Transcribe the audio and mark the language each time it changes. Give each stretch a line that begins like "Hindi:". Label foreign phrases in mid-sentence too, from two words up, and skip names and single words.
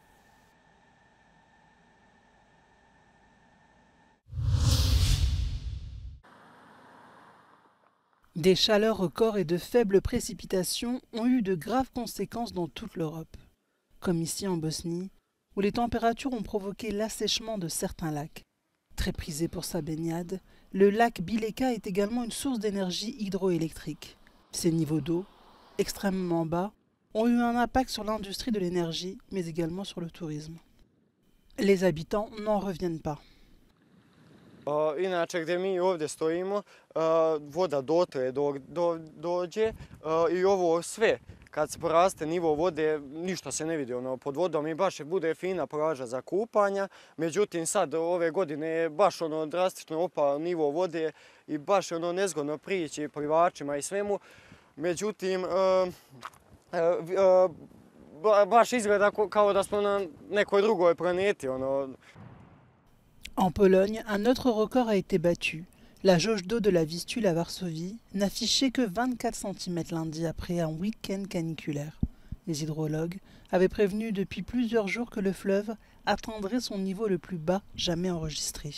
French: Des chaleurs records et de faibles précipitations ont eu de graves conséquences dans toute l'Europe, comme ici en Bosnie, où les températures ont provoqué l'assèchement de certains lacs. Très prisé pour sa baignade, le lac Bileka est également une source d'énergie hydroélectrique. Ces niveaux d'eau, extrêmement bas, ont eu un impact sur l'industrie de l'énergie, mais également sur le tourisme. Les habitants n'en reviennent pas.
Bosnian: Inače, gdje mi ovdje stojimo, voda dotle dođe i ovo sve. Kad se poraste nivo vode, ništa se ne vidi pod vodom i baš bude fina plaža za kupanja. Međutim, sad ove godine je baš drastično opao nivo vode i baš nezgodno prići plivačima i svemu. Međutim, baš izgleda kao da smo na nekoj drugoj planeti.
French: En Pologne, un autre record a été battu. La jauge d'eau de la Vistule à Varsovie n'affichait que 24 cm lundi après un week-end caniculaire. Les hydrologues avaient prévenu depuis plusieurs jours que le fleuve atteindrait son niveau le plus bas jamais enregistré.